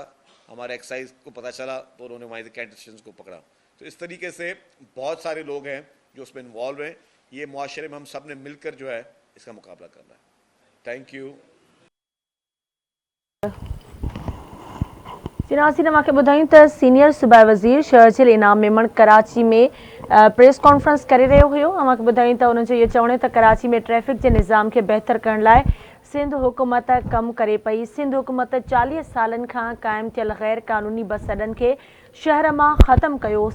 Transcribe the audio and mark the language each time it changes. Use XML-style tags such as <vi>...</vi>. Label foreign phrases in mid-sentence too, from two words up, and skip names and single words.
<ur>ہمارے ایکسائز کو پتہ چلا تو انہوں نے وہاں سے کینٹ اسٹیشن کو پکڑا. تو اس طریقے سے بہت سارے لوگ ہیں جو اس میں انوالو ہیں. یہ معاشرے میں ہم سب نے مل کر جو ہے اس کا مقابلہ کرنا ہے.</ur> <en>thank you.</en> <sd>ناصرین मूंखे ॿुधायूं त सीनियर सूबाई वज़ीर शहजिल इनाम मेमण कराची में</sd> <en>press conference</en> <sd>करे रहियो हुयो. मूंखे ॿुधायूं त उन्हनि जो इहो चवणु त कराची में ट्रैफ़िक जे निज़ाम खे बहितर करण लाइ सिंध हुकूमत कमु करे पई. सिंध हुकूमत 40 सालनि खां क़ाइमु थियल गैर क़ानूनी बस अॾनि खे शहर मां ख़तमु कयो.</sd>